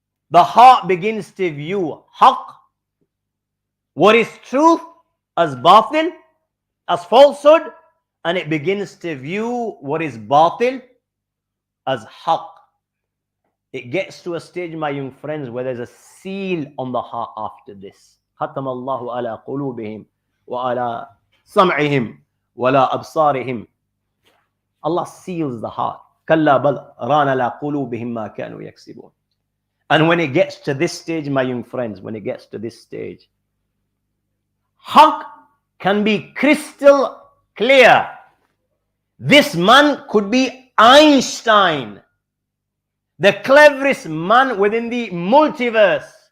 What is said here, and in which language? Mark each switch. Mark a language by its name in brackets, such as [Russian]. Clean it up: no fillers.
[English] The heart begins to view haqq, what is truth, as batil, as falsehood, and it begins to view what is batil as haqq. It gets to a stage, my young friends, where there's a seal on the heart after this. [Arabic] ختم الله على قلوبهم وعلى سمعهم ولا أبصارهم. [English] Allah seals the heart. [Arabic] كلا بل ران على قلوبهم ما كانوا يكسبون. [English] And when it gets to this stage, my young friends, when it gets to this stage, haqq can be crystal clear. This man could be Einstein, the cleverest man within the multiverse.